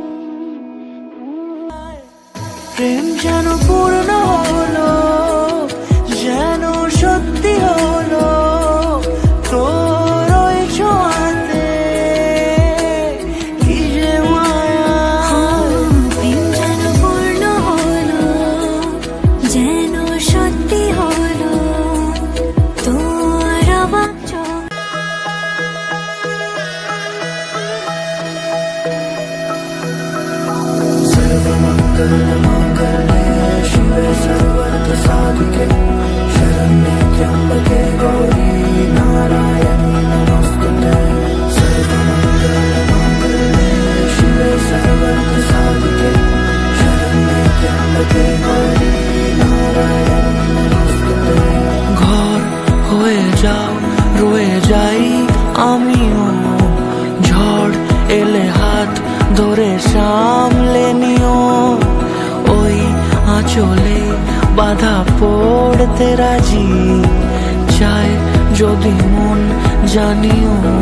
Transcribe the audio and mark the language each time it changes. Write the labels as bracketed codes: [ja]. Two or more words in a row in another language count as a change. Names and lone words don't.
[bn] প্রেম যেন পূর্ণ হলো, যেন সত্যি হলো তোর ওই ছোঁয়াতে, কি যে মায়া। প্রেম যেন পূর্ণ হলো, যেন সত্যি হলো তোর অবাক চোখ। [sa] सर्वमङ्गलमाङ्गल्ये शिवे सर्वार्थसाधिके शरण्ये त्र्यम्बके गौरी नारायणी नमोस्तुते। सर्वमङ्गलमाङ्गल्ये शिवे सर्वार्थसाधिके शरण्ये त्र्यम्बके गौरी नारायणी नमोस्तुते। [bn] ঘর হয়ে যাও, রয়ে যাই আমিও, ঝড় এলে হাত ধরে সামলে নিও। ওই আঁচলে বাধা পড়তে রাজি, চায় যদি মন জানিও।